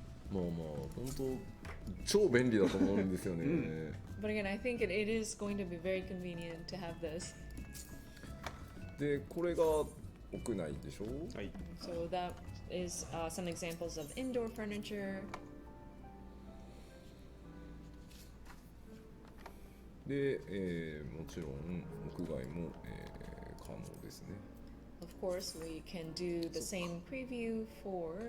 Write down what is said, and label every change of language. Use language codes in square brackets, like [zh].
[ja] まあまあ本当超便利だと思うんですよね。 [en] But again, I think it is going to be very convenient to have this. [ja] でこれが屋内でしょ。はい。 [en] So that is some examples of indoor furniture. [ja] で、もちろん屋外も、可能ですね。 [en] Of course, we can do the same preview for